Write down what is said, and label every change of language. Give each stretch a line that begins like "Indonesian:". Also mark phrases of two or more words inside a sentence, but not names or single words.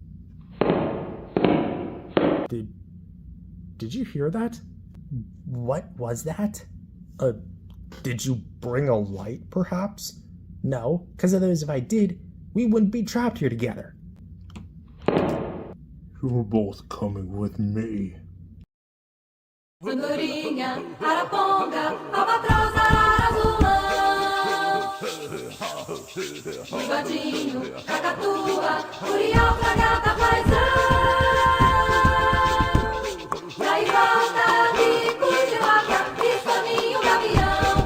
English: Did you hear that? What was that? Did you bring a light, perhaps? No, because otherwise if I did, we wouldn't be trapped here together. You're both coming with me.
Portuguese: Andorinha, araponga, albatroz, azulão. Uivadinho, cacatua, curió, fragata, paisão. E aí volta, bico de vaca, pistoninho, gavião.